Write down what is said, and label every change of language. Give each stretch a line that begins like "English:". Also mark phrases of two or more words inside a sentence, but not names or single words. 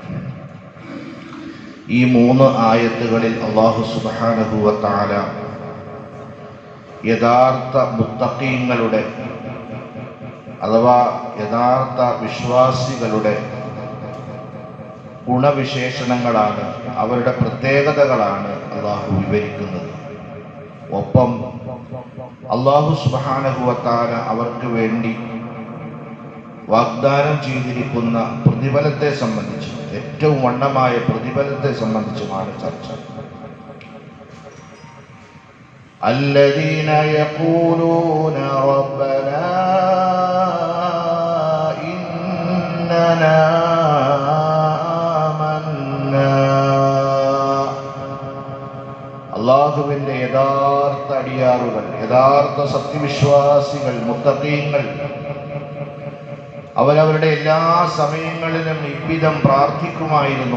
Malayalam: ഈ 3 ആയത്തുകളിൽ
Arabic: الله سبحانه وتعالى
Malayalam: യഥാർത്ഥ മുത്തഖീങ്ങളുടെ അഥവാ യഥാർത്ഥ വിശ്വാസികളുടെ ഗുണവിശേഷണങ്ങളാണ്, അവരുടെ പ്രത്യേകതകളാണ് അള്ളാഹു വിവരിക്കുന്നത്. ഒപ്പം
Arabic: الله سبحانه وتعالى
Malayalam: അവർക്ക് വേണ്ടി വാഗ്ദാനം ചെയ്തിരിക്കുന്ന പ്രതിഫലത്തെ സംബന്ധിച്ച്, ഏറ്റവും വണ്ണമായ പ്രതിഫലത്തെ സംബന്ധിച്ചുമാണ് ചർച്ച.
Arabic: الذين يقولون ربنا إننا
Malayalam: അള്ളാഹുവിൻ്റെ യഥാർത്ഥ അടിയാറുകൾ, യഥാർത്ഥ സത്യവിശ്വാസികൾ, മുത്തഖീങ്ങൾ, അവരവരുടെ എല്ലാ സമയങ്ങളിലും ഇவ்விதം പ്രാർത്ഥിക്കുമായിരുന്നു.